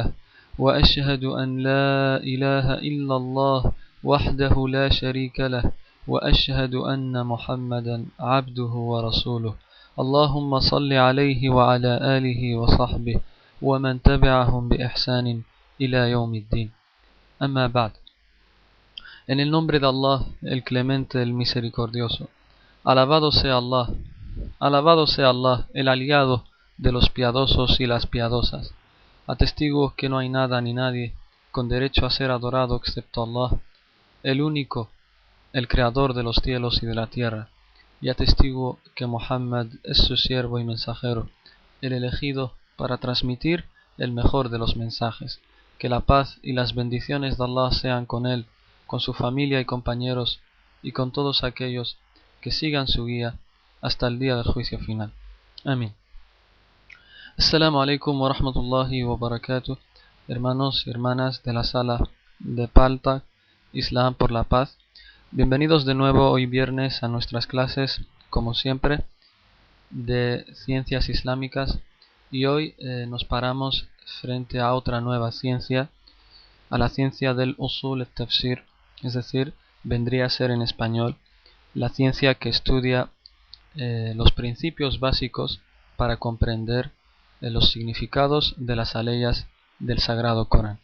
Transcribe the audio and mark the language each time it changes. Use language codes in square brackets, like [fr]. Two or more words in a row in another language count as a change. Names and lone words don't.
[ar] وأشهد أن لا إله إلا الله وحده لا شريك له وأشهد أن محمدا عبده ورسوله. اللهم صل عليه وعلى آله وصحبه ومن تبعهم بإحسان إلى يوم الدين. أما بعد. [es] En el nombre de Allah, el clemente, el misericordioso. Alabado sea Allah, el aliado de los piadosos y las piadosas. Atestiguo que no hay nada ni nadie con derecho a ser adorado excepto Allah, el único, el creador de los cielos y de la tierra. Y atestiguo que Muhammad es su siervo y mensajero, el elegido para transmitir el mejor de los mensajes. Que la paz y las bendiciones de Allah sean con él, con su familia y compañeros, y con todos aquellos que sigan su guía hasta el día del juicio final. Amén. [ar] السلام عليكم ورحمة الله وبركاته. [es] Hermanos y hermanas de la sala de Palta, Islam por la paz. Bienvenidos de nuevo hoy viernes a nuestras clases, como siempre, de ciencias islámicas. Y hoy nos paramos frente a otra nueva ciencia, a la ciencia del [ar] أصول التفسير, [es] es decir, vendría a ser en español la ciencia que estudia los principios básicos para comprender los significados de las aleyas del Sagrado Corán.